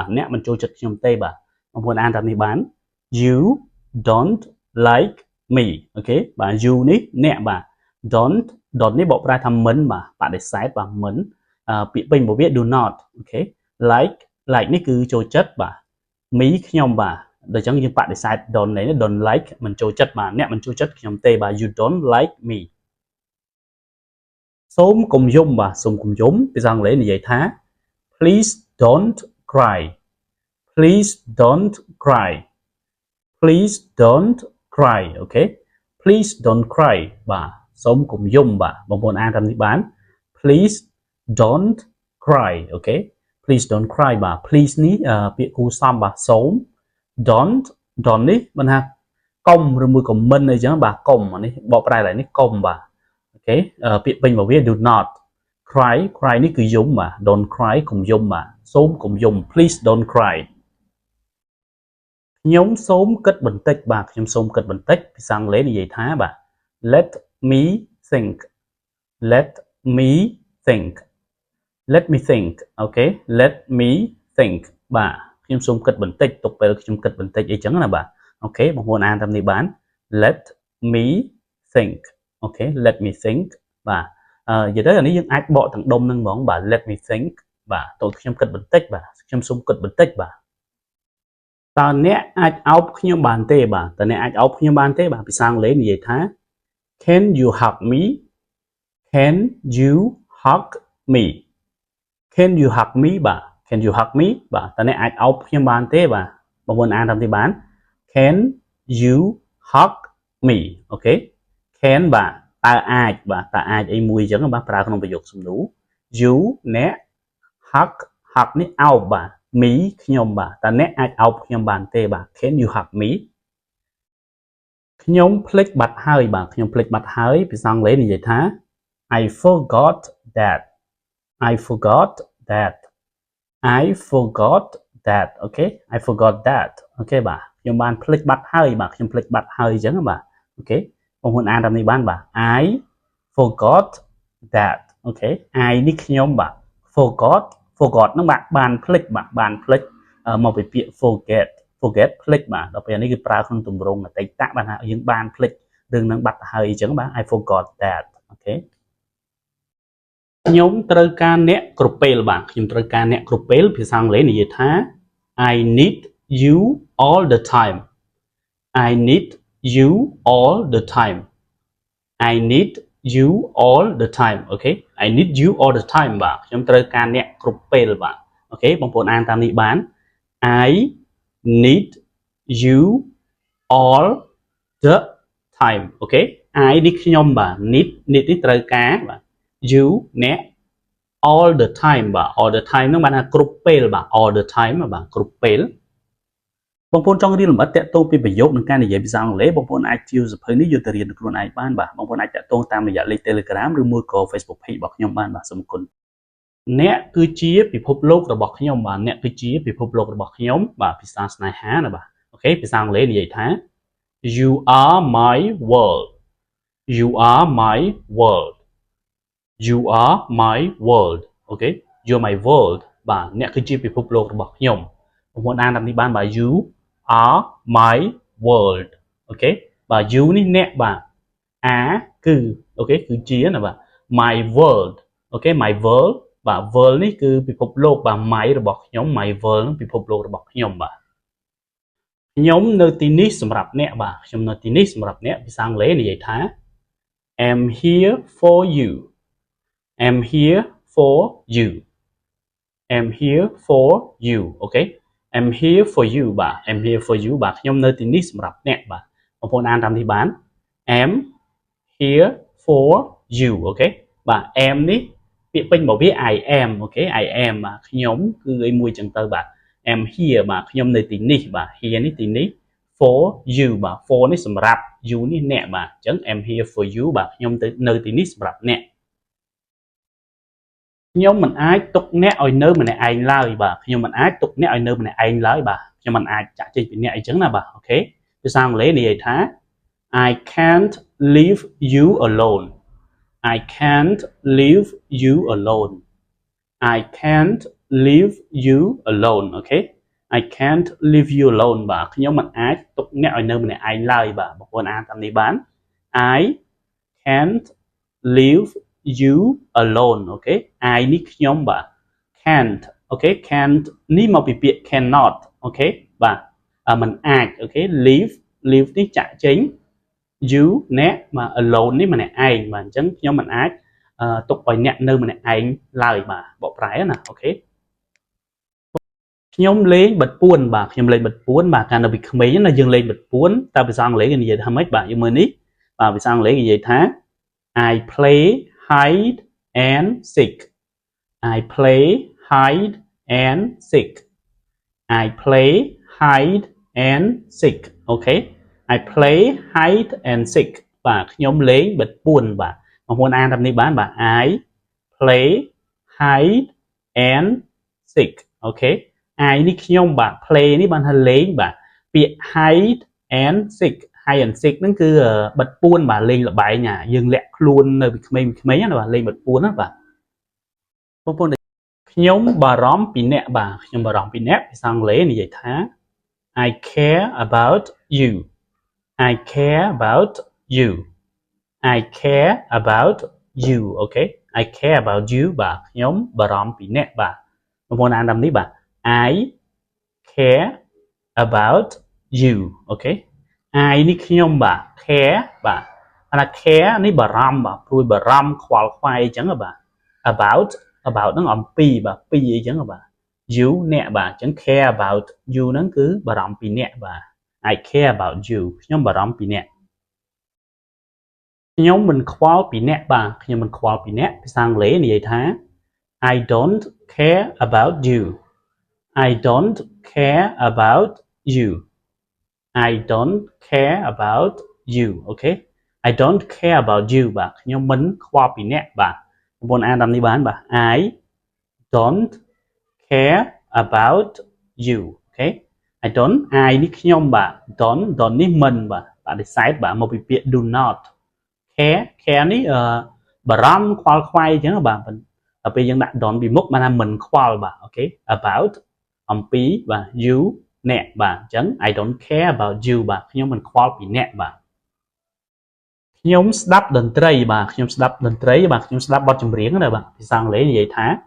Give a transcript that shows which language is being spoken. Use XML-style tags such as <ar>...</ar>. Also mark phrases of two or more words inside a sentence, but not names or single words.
<km>អ្នកមិនចូលចិត្តខ្ញុំទេបាទបងប្អូនអានតាមនេះបាន</km> <en>you don't like me</en> <km>អូខេបាទ you នេះអ្នកបាទ don't នេះបកប្រែថាមិនបាទបដិសេធបាទមិនពាក្យពេញរបស់វា</km> <en>do not</en> <km>អូខេ like នេះគឺចូលចិត្តបាទ me ខ្ញុំបាទដូច្នេះយើងបដិសេធ</km> <en>don't like</en> <km>មិនចូលចិត្តបាទអ្នកមិនចូលចិត្តខ្ញុំទេបាទ</km> <en>you don't like me</en> <km>សូមកុំយំបាទសូមកុំយំភាសាអង់គ្លេសនិយាយថា</km> <en>please don't cry please don't cry please don't cry</en> <km>អូខេ</km> <en>please don't cry</en> <km>បាទសូមកុំយំបាទបងប្អូនអានតាមនេះបាន</km> <en>please don't cry</en> <km>អូខេ</km> <en>please don't cry</en> <km>បាទ please នេះពាក្យគួរសមបាទសូម don't នេះមិនថាកុំឬមួយក៏មិនអីចឹងបាទកុំអានេះបកប្រែlạiនេះកុំបាទអូខេពាក្យពេញរបស់វា</km> <en>do not cry</en> <km>នេះគឺយំបាទ</km> <en>don't cry</en> <km>កុំយំបាទសូមកុំយំ</km> <en>please don't cry</en> <km>ខ្ញុំសូមគិតបន្តិចបាទខ្ញុំសូមគិតបន្តិចភាសាអង់គ្លេសនិយាយថាបាទ</km> <en>let me think let me think let me think</en> <km>អូខេ</km> <en>let me think</en> <km>បាទខ្ញុំសូមគិតបន្តិចទុកពេលខ្ញុំគិតបន្តិចអី ចឹងណាបាទអូខេបងប្អូនអានតាមនេះបាន</km> <en>let me think</en> <km>អូខេ</km> <en>let me think</en> <km>បាទនិយាយទៅអានេះយើងអាចបកទាំងដុំហ្នឹងហ្មងបាទ</km> <en>let me think</en> <km>បាទ តើខ្ញុំគិតបន្តិចបាទខ្ញុំសូមគិតបន្តិចបាទតើអ្នកអាចអោបខ្ញុំបានទេបាទតើអ្នកអាចអោបខ្ញុំ បានទេបាទភាសាអង់គ្លេសនិយាយថា</km> <en>can you hug me can you hug me can you hug me</en> <km>បាទ</km> <en>can you hug me</en> <km>បាទតើអ្នកអាចអោបខ្ញុំបានទេបាទបងប្អូនអានតាមទីបាន</km> <en>can you hug me</en> <km>អូខេ can បាទតើអាចបាទតើអាចអីមួយអញ្ចឹងបាទប្រើក្នុងប្រយោគសំណួរ you អ្នក hug នេះអោបបាទ me ខ្ញុំបាទតើអ្នកអាចអោបខ្ញុំបានទេបាទ</km> <en>Can you help me</en> <km>ខ្ញុំភ្លេចបាត់ហើយបាទខ្ញុំភ្លេចបាត់ហើយភាសាអង់គ្លេសនិយាយថា</km> <en>I forgot that I forgot that I forgot that</en> <km>អូ ខេ</km> <en>I forgot that</en> <km>អូខេបាទខ្ញុំបានភ្លេចបាត់ហើយបាទខ្ញុំភ្លេចបាត់ហើយអញ្ចឹងបាទអូខេបងប្អូនអានតាមនេះបានបាទ</km> <en>I forgot that</en> <km>អូខេ I នេះខ្ញុំបាទ forgot ហ្នឹងបានភ្លេចបាទបានភ្លេចមកពីពាក្យ forget ភ្លេចបាទដល់ពេលនេះគឺប្រើក្នុងទម្រង់អតីតបាទថាយើងបានភ្លេចរឿងហ្នឹងបាត់ទៅហើយអញ្ចឹងបាទ</km> <en>I forgot that</en> <km>អូខេ ខ្ញុំត្រូវការអ្នកក្រពែលបាទខ្ញុំត្រូវការអ្នកក្រពែលភាសាអង់គ្លេសនិយាយថា</km> <en>I need you all the time I need you all the time I need you all the time អូខេ I need you all the time</en> <km>បាទខ្ញុំត្រូវការអ្នកគ្រប់ពេលបាទអូខេបងប្អូនអានតាមនេះបាន</km> <en>I need you all the time</en> <km>អូខេ I នេះខ្ញុំបាទ need នេះត្រូវការបាទ you អ្នក</km> <en>all the time</en> <km>បាទ</km> <en>all the time</en> <km>ហ្នឹងបានថាគ្រប់ពេលបាទ</km> <en>all the time</en> <km>បាទគ្រប់ពេលបងប្អូនចង់រៀនលម្អិ តតាក់ទងពីប្រយោគនិងការនិយាយភាសាអង់គ្លេសបងប្អូនអាចទាញសៀវភៅនេះយកទៅរៀនខ្លួនឯងបានបាទបងប្អូនអាចតាក់ទងតាមរយៈលេខ Telegram ឬមួយក៏ Facebook Page របស់ខ្ញុំបានបាទសូមអរគុណអ្នកគឺជាពិភពលោករបស់ខ្ញុំបាទអ្នកគឺជាពិភពលោករបស់ខ្ញុំបាទភាសាស្នេហាណាបាទអូខេភាសាអង់គ្លេសនិយាយថា</km> <en>You are my world You are my world You are my world</en> <km>អូខេ</km> <en>You're my world</en> <km>បាទអ្នកគឺជាពិភពលោករបស់ខ្ញុំបងប្អូនអានតាមនេះ បានបាទ</km> <en>You are my world</en> <km>អូខេបាទ you នេះអ្នកបាទ are គឺអូខេគឺជាណាបាទ</km> <en>my world</en> <km>អូខេ</km> <en>my world</en> <km>បាទ world នេះគឺពិភពលោកបាទ my របស់ខ្ញុំ</km> <en>my world</en> <km>នឹងពិភពលោករបស់ខ្ញុំបាទខ្ញុំនៅទីនេះសម្រាប់អ្នកបាទខ្ញុំនៅទីនេះសម្រាប់អ្នកភាសាអង់គ្លេសនិយាយថា</km> <en>I'm here for you I'm here for you I'm here for you អូខេ I'm here for you បាទ I'm here for you</en> <km>បាទខ្ញុំ នៅទីនេះសម្រាប់អ្នកបាទបងប្អូនអានតាមនេះបាន</km> <en>I'm here for you</en> <km>អូខេបាទ am នេះពាក្យពេញរបស់វា</km> <en>I am</en> <km>អូខេ</km> <en>I am</en> <km>បាទខ្ញុំគឺអីមួយចឹងទៅបាទ</km> <en>I'm here</en> <km>បាទខ្ញុំនៅទីនេះបាទ here នេះទីនេះ</km> <en>for you</en> <km>បាទ for នេះសម្រាប់ you នេះអ្នកបាទអញ្ចឹង</km> <en>I'm here for you</en> <km>បាទខ្ញុំនៅទីនេះសម្រាប់អ្នក ខ្ញុំមិនអាចទុកអ្នកឲ្យនៅម្នាក់ឯងឡើយបាទខ្ញុំមិនអាចទុកអ្នកឲ្យនៅម្នាក់ឯងឡើយបាទខ្ញុំមិនអាចចាក់ចេញពីអ្នកអីចឹងណាបាទអូខេភាសាអង់ គ្លេសនិយាយថា</km> <en>I can't leave you alone I can't leave you alone I can't leave you alone អូខេ I can't leave you</en> <km>alone បាទខ្ញុំមិនអាចទុកអ្នកឲ្យនៅម្នាក់ឯងឡើយបាទបងប្អូនអានតាមនេះបាន</km> <en>I can't leave you alone</en> <km>អូខេ I នេះខ្ញុំបាទ can't អូខេ can't នេះមកពីពាក្យ cannot អូខេបាទមិនអាចអូខេ leave នេះចាក់ចេញ you អ្នកបាទ alone នេះម្នាក់ឯងបាទអញ្ចឹងខ្ញុំមិនអាចទុកឲ្យអ្នកនៅម្នាក់ឯងឡើយបាទបកប្រែណាអូខេ ខ្ញុំលេងបិទពួនបាទខ្ញុំលេងបិទពួនបាទកាលនៅពីក្មេងណាយើងលេងបិទពួនតើភាសាអង់គ្លេសគេនិយាយថាម៉េចបាទយើងមើលនេះបាទភាសាអង់គ្លេសគេនិយាយថា</km> <en>I play hide and seek I play hide and seek I play hide and seek</en> <km>អូខេ</km> <en>I play hide and seek</en> <km>បាទខ្ញុំលេងបិទពួនបាទបងប្អូនអានតាមនេះបានបាទ</km> <en>I play hide and seek</en> <km>អូខេ I នេះខ្ញុំបាទ play នេះបានថាលេងបាទពាក្យ</km> <en>hide and seek hide and seek</en> <km>ហ្នឹងគឺបិទពួនបាទលេងល្បែងយើងលាក់ខ្លួននៅពី ក្មេងណាបាទលេងបិទពួនណាបាទបងប្អូនខ្ញុំបារម្ភពីអ្នកបាទខ្ញុំបារម្ភពីអ្នកភាសាអង់គ្លេសនិយាយថា</km> <en>I care about you I care about you I care about you អូខេ I care about you</en> <km>បាទខ្ញុំបារម្ភពី អ្នកបាទបងប្អូនអានតាមនេះបាទ</km> <en>I care about you</en> <km>អូខេ I នេះខ្ញុំបាទ care បាទអា care នេះបារម្ភបាទព្រួយបារម្ភខ្វល់ខ្វាយអញ្ចឹងបាទ about ហ្នឹងអំពីបាទពីអីចឹងបាទ you អ្នកបាទអញ្ចឹង</km> <en>care about you</en> <km>ហ្នឹងគឺបារម្ភពីអ្នកបាទ</km> <en>I care about you</en> <km>ខ្ញុំបារម្ភពីអ្នក ខ្ញុំមិនខ្វល់ពីអ្នកបាទខ្ញុំមិនខ្វល់ពីអ្នកភាសាអង់គ្លេសនិយាយថា</km> <en>I don't care about you I don't care about you I don't care about you okay I don't care about you</en> <km>បាទខ្ញុំមិនខ្វល់ពីអ្នកបាទបងប្អូនអានតាមនេះបានបាទ</km> <en>I don't care about you okay I don't</en> <km>I នេះខ្ញុំបាទ don't នេះមិនបាទបដិសេធបាទមកពីពាក្យ</km> <en>do not</en> <km>care នេះបារម្ភខ្វល់ខ្វាយអញ្ចឹងបាទដល់ពេលយើងដាក់ don't ពីមុខបានថាមិនខ្វល់បាទអូខេ about អំពីបាទ you អ្នកបាទអញ្ចឹង</km> <en>I don't care about you</en> <km>បាទខ្ញុំមិនខ្វល់ពីអ្នកបាទខ្ញុំស្ដាប់តន្ត្រីបាទខ្ញុំស្ដាប់តន្ត្រីបាទខ្ញុំស្ដាប់បទចម្រៀងណាបាទភាសាអង់គ្លេសនិយាយថា</km>